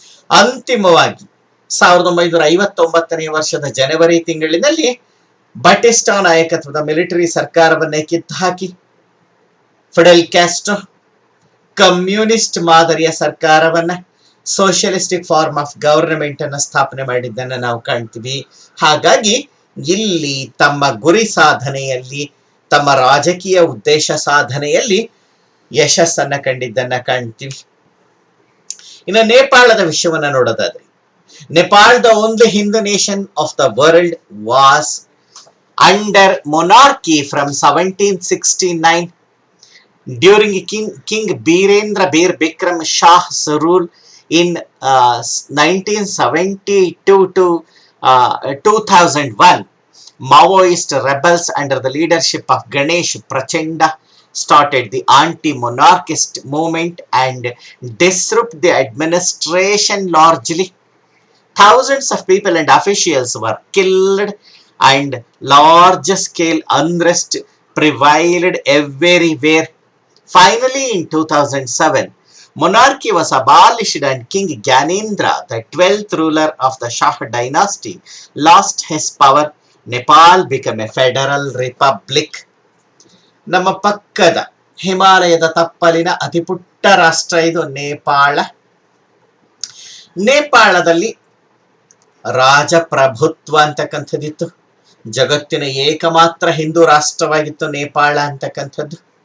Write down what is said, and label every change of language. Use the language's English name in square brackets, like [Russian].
[Kannada] ಅಂತಿಮವಾಗಿ 1959ನೇ ವರ್ಷದ ಜನವರಿ ತಿಂಗಳಿನಲ್ಲಿ ಬಟಿಸ್ಟಾ ನಾಯಕತ್ವದ ಮಿಲಿಟರಿ ಸರ್ಕಾರವನ್ನೇ ಕಿತ್ತು ಹಾಕಿ ಫಿಡೆಲ್ ಕ್ಯಾಸ್ಟ್ರೋ ಕಮ್ಯುನಿಸ್ಟ್ ಮಾದರಿಯ ಸರ್ಕಾರವನ್ನ, [English] socialistic form of government [Kannada] ಅನ್ನ ಸ್ಥಾಪನೆ ಮಾಡಿದ್ದನ್ನ ನಾವು ಕಾಣ್ತೀವಿ. ಹಾಗಾಗಿ ಇಲ್ಲಿ ತಮ್ಮ ಗುರಿ ಸಾಧನೆಯಲ್ಲಿ, ತಮ್ಮ ರಾಜಕೀಯ ಉದ್ದೇಶ ಸಾಧನೆಯಲ್ಲಿ ಯಶಸ್ಸನ್ನ ಕಂಡಿದ್ದನ್ನ ಕಾಣ್ತೀವಿ. ಇನ್ನು ನೇಪಾಳದ ವಿಷಯವನ್ನ ನೋಡೋದಾದ್ರೆ, [English] Nepal, the only Hindu nation of the world, was under monarchy from 1769 during King Birendra Bir Bikram Shah's rule in 1972 to 2001. Maoist rebels under the leadership of Ganesh Prachanda started the anti-monarchist movement and disrupted the administration largely. Thousands of people and officials were killed and large-scale unrest prevailed everywhere. Finally, in 2007, monarchy was abolished and King Gyanendra, the 12th ruler of the Shah dynasty, lost his power. Nepal became a federal republic. [Kannada] ನಮ್ಮ ಪಕ್ಕದ ಹಿಮಾಲಯದ ತಪ್ಪಲಿನ ಅತಿ ಪುಟ್ಟ ರಾಷ್ಟ್ರ ಇದು ನೇಪಾಳ. ನೇಪಾಳದಲ್ಲಿ ರಾಜಪ್ರಭುತ್ವ ಅಂತಕ್ಕಂಥದ್ದಿತ್ತು. ಜಗತ್ತಿನ ಏಕಮಾತ್ರ ಹಿಂದೂ ರಾಷ್ಟ್ರವಾಗಿತ್ತು ನೇಪಾಳ ಅಂತಕ್ಕಂಥದ್ದು.